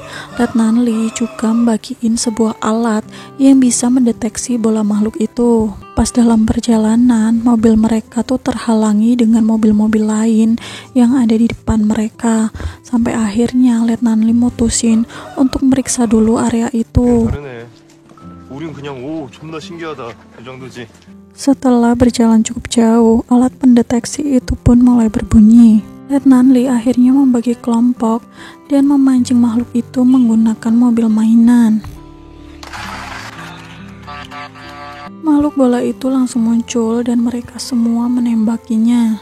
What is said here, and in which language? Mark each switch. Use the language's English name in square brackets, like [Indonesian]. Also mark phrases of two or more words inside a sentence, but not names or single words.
[Indonesian] Letnan Lee juga bagiin sebuah alat yang bisa mendeteksi bola makhluk itu. Pas dalam perjalanan, mobil mereka tuh terhalangi dengan mobil-mobil lain yang ada di depan mereka. Sampai akhirnya Letnan Lee mutusin untuk meriksa dulu area itu. [Korean] 다르네. 우린 그냥 오 존나 신기하다 이 정도지. [Indonesian] Setelah berjalan cukup jauh, alat pendeteksi itu pun mulai berbunyi. Letnan Lee akhirnya membagi kelompok dan memancing makhluk itu menggunakan mobil mainan. Makhluk bola itu langsung muncul dan mereka semua menembakinya.